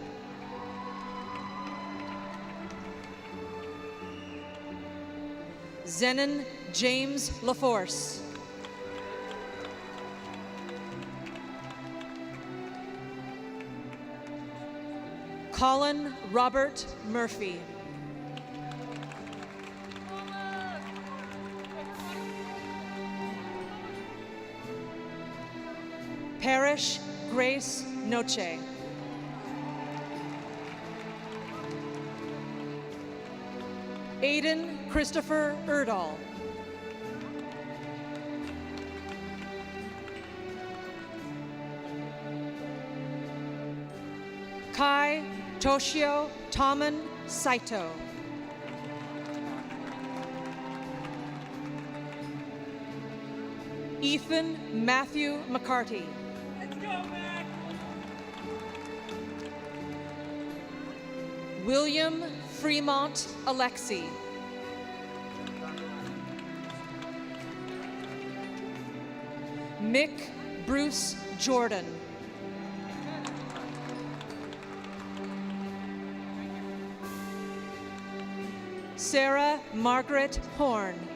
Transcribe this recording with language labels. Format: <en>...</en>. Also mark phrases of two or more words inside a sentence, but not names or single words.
<en>Zenon James LaForce. Colin Robert Murphy. Parrish Grace Noche. Aiden Christopher Erdahl. Kai Toshio Taman Saito. Ethan Matthew McCarty. Let's go, Mac! William Fremont Alexi. Mick Bruce Jordan. Sarah Margaret Horn.</en>